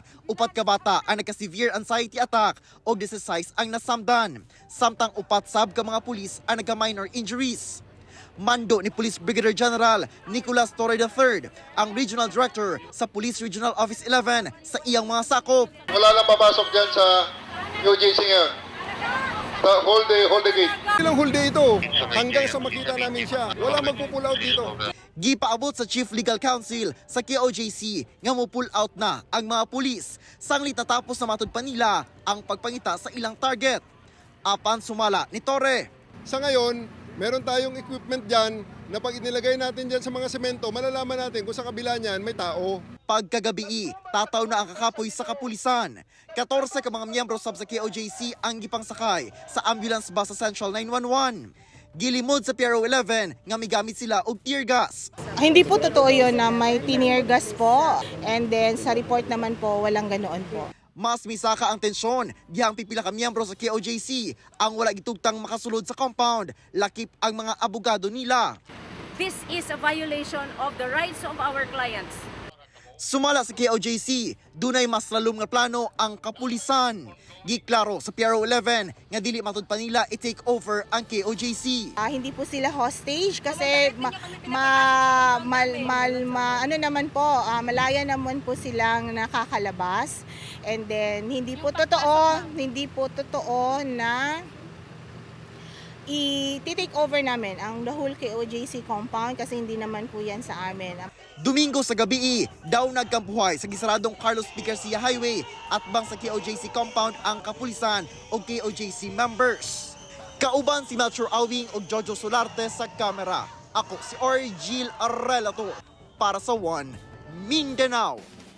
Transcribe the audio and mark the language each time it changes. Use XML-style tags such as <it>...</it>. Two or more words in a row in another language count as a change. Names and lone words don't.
<ceb>Upat ka bata ang nagka-severe anxiety attack o 16 ang nasamdan. Samtang upat sab ka mga pulis ang nagka-</ceb> <en>minor injuries.</en> <ceb>Mando ni Police Brigadier General Nicolas Torre III, ang Regional Director sa Police Regional Office 11 sa iyang mga sakop.</ceb> <tl>Wala nang papasok dyan sa KOJC ngayon.</tl> <en>Hold the gate.</en> <tl>Ilang</tl> <en>whole day</en> <tl>ito hanggang sa makita namin siya. Wala magpo-pull out dito.</tl> <ceb>Gipaabot sa Chief Legal Counsel sa KOJC nga mo-pull out na ang mga pulis. Sanglit natapos na matud pa nila ang pagpangita sa ilang target. Apan sumala ni Torre.</ceb> <tl>Sa ngayon, meron tayong equipment dyan na pag inilagay natin dyan sa mga semento, malalaman natin kung sa kabila niyan may tao.</tl> <ceb>Pagkagabi, tataw na ang kakapoy sa kapulisan. 14 ka mga miyembro sab sa KOJC ang gipangsakay sa ambulance bus sa Central 911. Gilimod sa PRO 11 nga migamit sila og tear gas.</ceb> <tl>Hindi po totoo yun na may tear gas po. And then sa report naman po, walang ganoon po.</tl> <ceb>Mas misaka ang tensyon, dihang pipila ka miyembro sa KOJC ang wala gitugtang makasulod sa compound, lakip ang mga abogado nila.</ceb> <en>This is a violation of the rights of our clients.</en> <ceb>Sumala sa KOJC, dunay mas lalom nga plano ang kapulisan. Giklaro sa PRO 11 nga dili matud pa nila i-take over ang KOJC.</ceb> <tl>Hindi po sila hostage kasi malaya naman po silang nakakalabas. And then hindi po totoo na i-take over namin ang</tl> <en>the whole KOJC compound</en> <tl>kasi hindi naman po yan sa amin.</tl> <ceb>Domingo sa gabi, daw nagkampuhay sa gisaradong Carlos P. Garcia Highway at bang sa KOJC compound ang kapulisan o KOJC members. Kauban si Melchor Awing o Jojo Solarte sa kamera. Ako si Argil Relator para sa One Mindanao.</ceb>